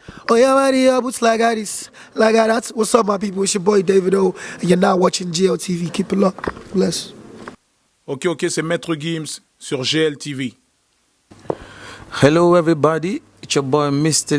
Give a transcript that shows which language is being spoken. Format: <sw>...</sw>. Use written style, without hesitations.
<en>Oh yeah, Maria, boots like this, like that. What's up, my people? It's your boy David O, and you're now watching GLTV. Keep it locked. Bless.</en> <fr>Ok, c'est Maître Gims sur GLTV.</fr> <en>Hello everybody, it's your boy Mr.</en>